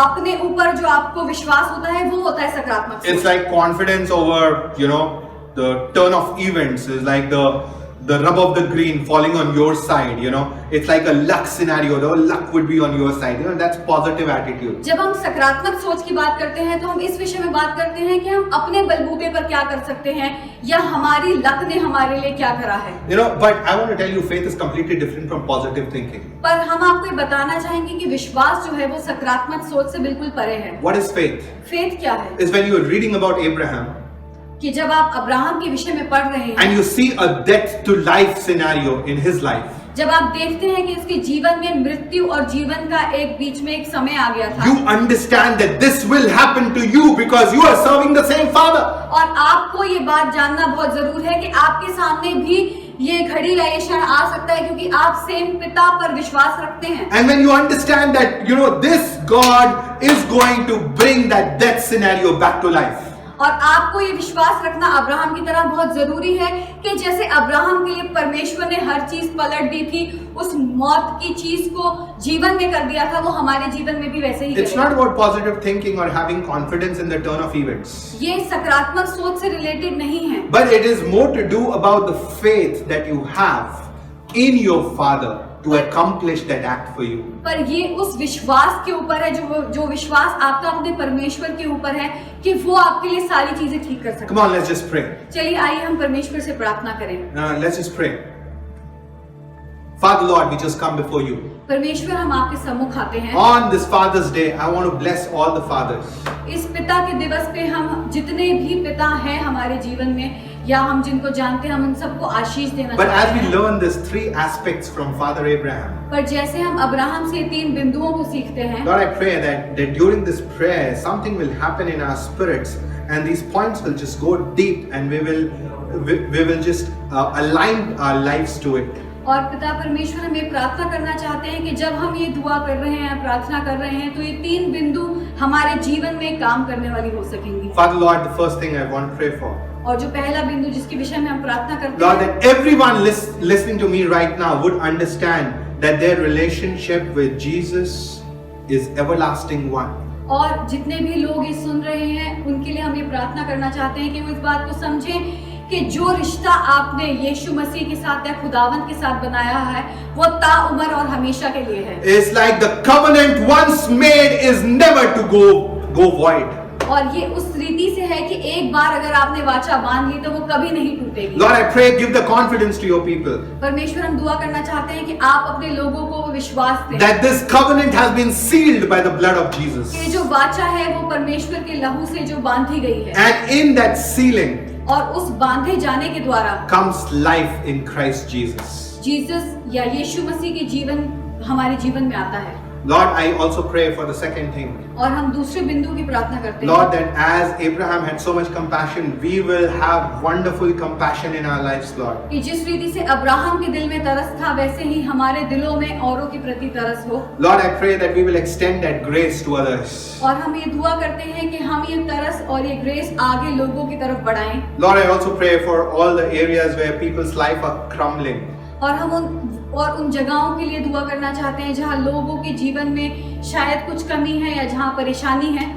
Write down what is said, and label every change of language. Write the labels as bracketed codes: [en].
[hi] अपने ऊपर जो आपको विश्वास होता है वो होता है सकारात्मक सोच। [en] It's like confidence over the turn of events is like the rub of the green falling on your side. It's like a luck scenario. The luck would be on your side. That's positive attitude. [hi] जब हम सकारात्मक सोच की बात करते हैं तो हम इस विषय में बात करते हैं कि हम अपने बलबूते पर क्या कर सकते हैं या हमारी लक ने हमारे लिए क्या करा है। [en] But I want to tell you, faith is completely different from positive thinking. [hi] पर हम आपको बताना चाहेंगे कि विश्वास जो है वो सकारात्मक सोच से बिल्कुल परे है। [en] What is faith? [hi] फेथ क्या है? [en] Is when you are reading about Abraham. [hi] कि जब आप अब्राहम के विषय में पढ़ रहे हैं [en] and you see a death to life scenario in his life. [hi] जब आप देखते हैं कि उसके जीवन में मृत्यु और जीवन का एक बीच में एक समय आ गया था, [en] You understand that this will happen to you because you are serving the same Father. [hi] और आपको ये बात जानना बहुत जरूरी है कि आपके सामने भी ये घड़ी या ये क्षण आ सकता है क्योंकि आप सेम पिता पर विश्वास रखते हैं। [en] And when you understand that this God is going to bring that death scenario back to life. [hi] और आपको ये विश्वास रखना अब्राहम की तरह बहुत जरूरी है कि जैसे अब्राहम के लिए परमेश्वर ने हर चीज पलट दी थी, उस मौत की चीज को जीवन में कर दिया था, वो हमारे जीवन में भी वैसे ही [en] It's not about positive thinking or having confidence in the turn of events. [hi] ये सकारात्मक सोच से रिलेटेड नहीं है, [en] But it is more to do about the faith that you have in your Father to accomplish that act for you. [hi] पर ये उस विश्वास के ऊपर है जो विश्वास आपका अपने परमेश्वर के ऊपर है कि वो आपके लिए सारी चीजें ठीक कर सकता है। [en] Come on, let's just pray. [hi] चलिए आइए हम परमेश्वर से प्रार्थना करें। [en] Let's just pray. Father Lord, we just come before you. [hi] परमेश्वर हम आपके सम्मुख आते हैं। [en] On this Father's Day, I want to bless all the fathers. [hi] इस पिता के दिवस पे हम जितने भी पिता हैं हमारे जीवन में या हम जिनको जानते हैं हम उन सबको आशीष देना [en] But as [hi] चाहते [en] we [hi] हैं। [en] learn these three aspects from Father Abraham, [hi] पर जैसे हम अब्राहम से 3 बिंदुओं को सीखते हैं, [en] Lord, I pray that during this prayer, something will happen in our spirits, and these points will just go deep, and we will just align our lives to it. [hi] और पिता परमेश्वर हम ये प्रार्थना करना चाहते हैं कि जब हम ये दुआ कर रहे हैं, प्रार्थना कर रहे हैं, तो ये 3 बिंदु हमारे जीवन में काम करने वाली हो सकेंगी। [en] Father Lord, the first thing I want to pray for, [hi] और जो पहला बिंदु जिसके विषय में हम प्रार्थना करते [en] Lord, [hi] हैं, [en] that everyone listening to me right now would understand that their relationship with Jesus is everlasting one. [hi] और जितने भी लोग ये सुन रहे हैं उनके लिए हम ये प्रार्थना करना चाहते हैं कि वो इस बात को समझें कि जो रिश्ता आपने यीशु मसीह के साथ या खुदावंत के साथ बनाया है वो ताउम्र और हमेशा के लिए है। [en] It's like the covenant once made is never to go void. [hi] और ये उस रीति से है कि एक बार अगर आपने वाचा बांध ली तो वो कभी नहीं टूटेगी। [en] Lord, I pray, give the confidence to your people [hi] परमेश्वर हम दुआ करना चाहते हैं कि आप अपने लोगों को विश्वास दें [en] that this covenant has been sealed by the blood of Jesus. [hi] कि जो वाचा है वो परमेश्वर के लहू से जो बांधी गई है, [en] And in that sealing [hi] और उस बांधे जाने के द्वारा [en] comes life in Christ Jesus. [hi] Jesus या यीशु मसीह के जीवन हमारे जीवन में आता है। [en] Lord, I also pray for the second thing. [hi] और हम दूसरे बिंदु की प्रार्थना करते हैं, [en] Lord, that as Abraham had so much compassion, we will have wonderful compassion in our lives, Lord. [hi] कि जिस रीति से अब्राहम के दिल में तरस था वैसे ही हमारे दिलों में औरों के प्रति तरस हो। [en] Lord, I pray that we will extend that grace to others. [hi] और हम ये दुआ करते हैं कि हम ये तरस और ये ग्रेस आगे लोगों की तरफ बढ़ाएं। [en] Lord, I also pray for all the areas where people's life are crumbling. [hi] और हम उन जगहों के लिए दुआ करना चाहते हैं जहाँ लोगों के जीवन में शायद कुछ कमी है या जहाँ परेशानी है।